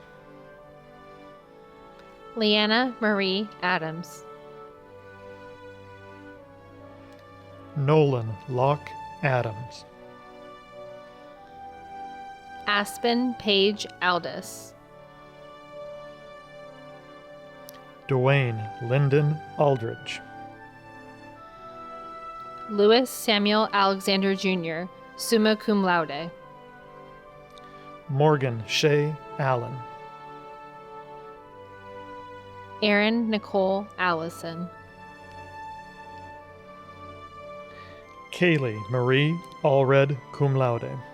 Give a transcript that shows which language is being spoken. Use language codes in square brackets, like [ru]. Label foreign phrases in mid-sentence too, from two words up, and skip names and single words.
[en] Leanna Marie Adams. Nolan Locke Adams. Aspen Paige Aldis. Dwayne Lyndon Aldridge. Louis Samuel Alexander Jr., [la] summa cum laude. [en] Morgan Shea Allen. Erin Nicole Allison. Kaylee Marie Allred [la] cum laude.